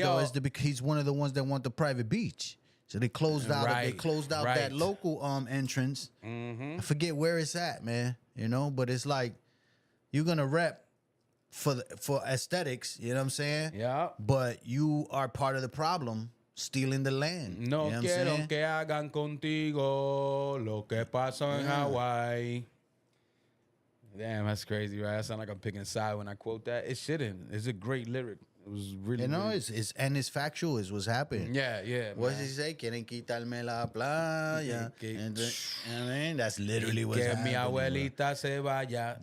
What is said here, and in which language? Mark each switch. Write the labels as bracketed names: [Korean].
[English] though? Is he's one of the ones that want the private beach. So they closed out. They closed out that local entrance. I forget where it's at, man. You know, but it's like you're gonna rep for aesthetics. You know what I'm saying? Yeah. But you are part of the problem, stealing the land. No you know [Spanish] quiero que hagan contigo lo que pasó en Hawaii. [English] Damn, that's crazy, right? I sound like I'm picking a side when I quote that. It shouldn't. It's a great lyric. It was really, you know, really... it's factual. It's what's happening. Yeah. What does he say? [Spanish] Quieren quitarme la playa. [English] And, I mean, that's literally what's happening. [Spanish] Que mi abuelita se vaya.